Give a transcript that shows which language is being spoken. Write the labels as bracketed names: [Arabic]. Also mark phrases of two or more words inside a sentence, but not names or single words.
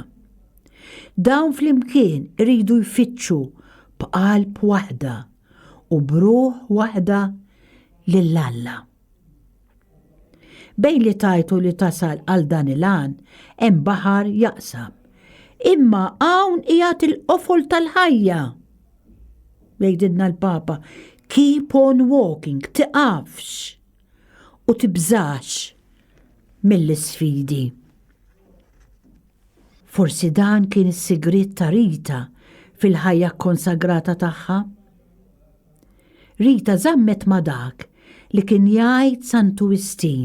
[Maltese] Dawn flimkien iridu jfittxu b'qalb waħda u bruħ waħda lill-Alla. Bejn li tajtu li tasal għal dan il-għan hemm baħar jaqsam, imma hawn qiegħed il-qofol tal-ħajja. Jgħidilna l-Papa, [English] keep on walking, [Maltese] tiqafx u tibżax mill-isfidi. Forsi dan kien is-sigriet ta' Rita fil-ħajja konsagrata tagħha. Rita żammet ma' dak li kien jgħid Santu Wistin.